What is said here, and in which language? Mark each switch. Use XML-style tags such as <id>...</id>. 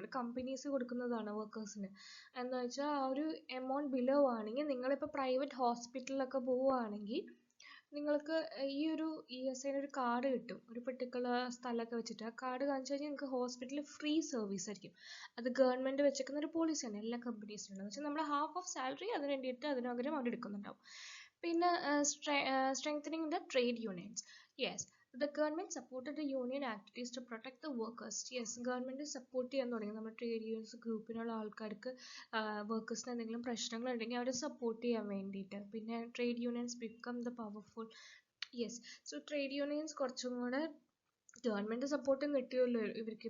<ml>ഒരു കമ്പനീസ് കൊടുക്കുന്നതാണ് വർക്കേഴ്സിന്. എന്ന് വെച്ചാൽ ആ ഒരു എമൗണ്ട് ബിലോ ആണെങ്കിൽ നിങ്ങളിപ്പോൾ പ്രൈവറ്റ് ഹോസ്പിറ്റലിലൊക്കെ പോവുകയാണെങ്കിൽ നിങ്ങൾക്ക് ഈ ഒരു ESI ഒരു കാർഡ് കിട്ടും, ഒരു പെർട്ടിക്കുലർ സ്ഥലമൊക്കെ വെച്ചിട്ട്. ആ കാർഡ് കാണിച്ചു കഴിഞ്ഞാൽ നിങ്ങൾക്ക് ഹോസ്പിറ്റലിൽ ഫ്രീ സർവീസ് ആയിരിക്കും. അത് ഗവൺമെന്റ് വെച്ചേക്കുന്ന ഒരു പോളിസിയാണ് എല്ലാ കമ്പനീസിനും. എന്ന് വെച്ചാൽ നമ്മുടെ ഹാഫ് ഓഫ് സാലറി അതിന് വേണ്ടിയിട്ട് അതിന് പകരം അവർ എടുക്കുന്നുണ്ടാവും.</ml> <en>പിന്നെ strengthening the trade unions. Yes, the government supported the union activities to protect the workers.</en> <ml>Yes, government support ചെയ്യാൻ തുടങ്ങി നമ്മുടെ ട്രേഡ് യൂണിയൻസ് ഗ്രൂപ്പിനുള്ള ആൾക്കാർക്ക് വർക്കേഴ്സിന് എന്തെങ്കിലും പ്രശ്നങ്ങൾ ഉണ്ടെങ്കിൽ അവരെ സപ്പോർട്ട് ചെയ്യാൻ വേണ്ടിയിട്ട്. പിന്നെ</ml> <en>Trade unions become the powerful.</en> <ml>Yes, so trade unions കുറച്ചും കൂടെ ഗവൺമെന്റ് സപ്പോർട്ടും കിട്ടിയല്ലോ ഇവർക്ക്.</ml>